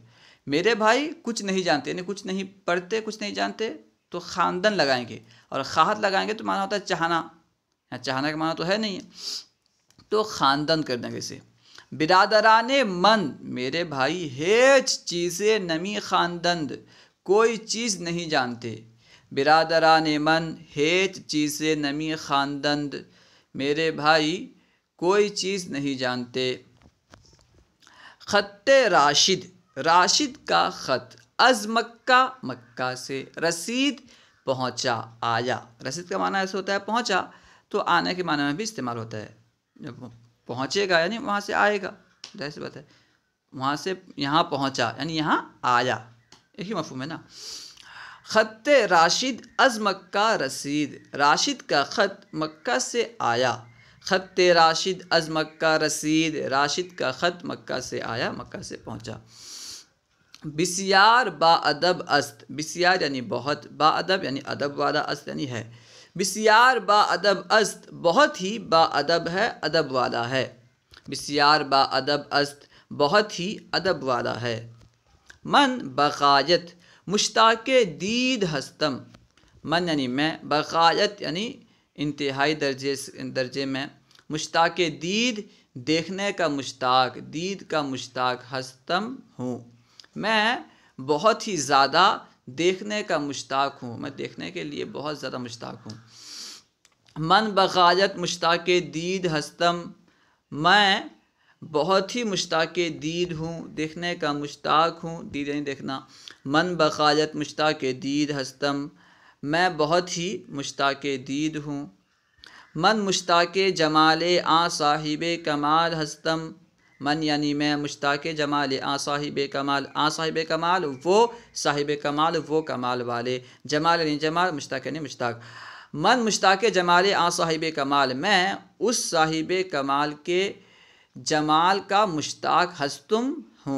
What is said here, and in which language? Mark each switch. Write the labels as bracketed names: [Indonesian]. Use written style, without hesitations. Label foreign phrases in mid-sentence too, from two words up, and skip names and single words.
[Urdu] میرے بھائی کچھ نہیں جانتے، یعنی کچھ نہیں پڑھتے، کچھ نہیں جانتے، تو خواندن لگائیں گے، اور خواہد لگائیں گے تو معنی ہوتا ہے چاہنا، چاہنا کا معنی تو ہے نہیں، تو خواندن کر دیں گے اسے۔ [Persian] برادران من، [Urdu] میرے بھائی، [Persian] ہیچ چیزیں نمی خواندند، [Urdu] کوئی چیز نہیں جانتے۔ [Persian] برادران من، ہیچ چیزیں نمی خواندند، [Urdu] میرے بھائی کوئی چیز نہیں جانتے۔ [Persian] خط راشد، [Urdu] راشد کا خط، [Persian] از مکہ، [Urdu] مکہ سے، رسید پہنچا، آیا، رسید کا معنی ایسا ہوتا ہے پہنچا، تو آنے کے معنی میں بھی استعمال ہوتا ہے، جب پہنچے گا یعنی وہاں سے آئے گا، ظاہر سی بات ہے، وہاں سے یہاں پہنچا یعنی یہاں آیا، یہی مفہوم ہے نا۔ [Persian] خط راشد از مکہ رسید، [Urdu] راشد کا خط مکہ سے آیا، [Persian] خط راشد از مکہ رسید، [Urdu] راشد کا خط مکہ سے آیا، مکہ سے پہنچا۔ [Persian] بسیار با ادب است، بسیار [Urdu] یعنی بہت، [Persian] با ادب [Urdu] یعنی ادب والا، [Persian] است [Urdu] یعنی ہے، [Persian] بسیار با ادب است، [Urdu] بہت ہی با ادب ہے، ادب والا ہے، [Persian] بسیار با ادب است، [Urdu] بہت ہی ادب والا ہے۔ [Persian] من بغایت مشتاق دید ہستم، [Urdu] من یعنی میں، بغایت یعنی انتہائی درجے میں، مشتاق دید دیکھنے کا مشتاق، دید کا مشتاق، ہستم ہوں، میں بہت ہی زیادہ دیکھنے کا مشتاق ہوں، میں دیکھنے کے لیے بہت زیادہ مشتاق ہوں۔ [Persian] من بغایت مشتاق دید ہستم، [Urdu] میں بہت ہی مشتاق دید ہوں، دیکھنے کا مشتاق ہوں، دید یعنی دیکھنا۔ [Persian] من بغایت مشتاق دید ہستم، [Urdu] میں بہت ہی مشتاق دید ہوں۔ [Persian] من مشتاق جمال آں صاحب کمال ہستم، من [Urdu] یعنی میں، [Persian] مشتاق جمال آں صاحب کمال، آں صاحب کمال [Urdu] وہ صاحب کمال، وہ کمال والے، جمال یعنی جمال، مشتاق یعنی مشتاق۔ [Persian] من مشتاق جمال آں صاحب کمال، [Urdu] میں اس صاحب کمال کے جمال کا مشتاق ہستم ہوں۔